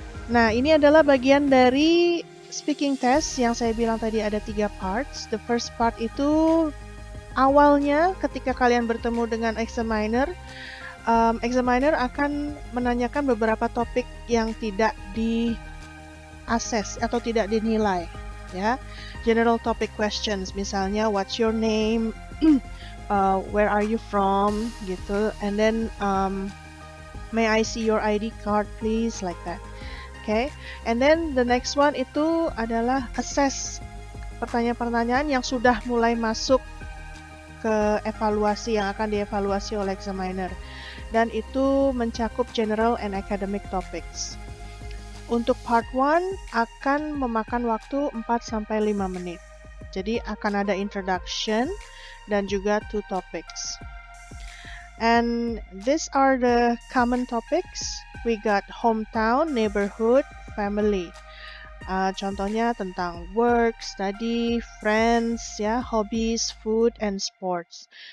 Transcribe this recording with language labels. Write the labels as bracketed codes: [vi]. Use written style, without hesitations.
[id] Nah, ini adalah bagian dari speaking test yang saya bilang tadi ada 3 parts. [en] The first part [id] itu awalnya ketika kalian bertemu dengan examiner, examiner akan menanyakan beberapa topik yang tidak di-assess atau tidak dinilai, ya. [en] General topic questions, misalnya what's your name, where are you from, [id] gitu, [en] and then may I see your ID card please, like that. Okay, and then the next one [id] itu adalah assess pertanyaan-pertanyaan yang sudah mulai masuk ke evaluasi yang akan dievaluasi oleh examiner. Dan itu mencakup [en] general and academic topics. [id] Untuk part 1 akan memakan waktu 4-5 menit. Jadi akan ada introduction dan juga 2 topics. [en] And these are the common topics. We got hometown, neighborhood, family. [id] Contohnya tentang [en] work, study, friends, ya, hobbies, food, and sports.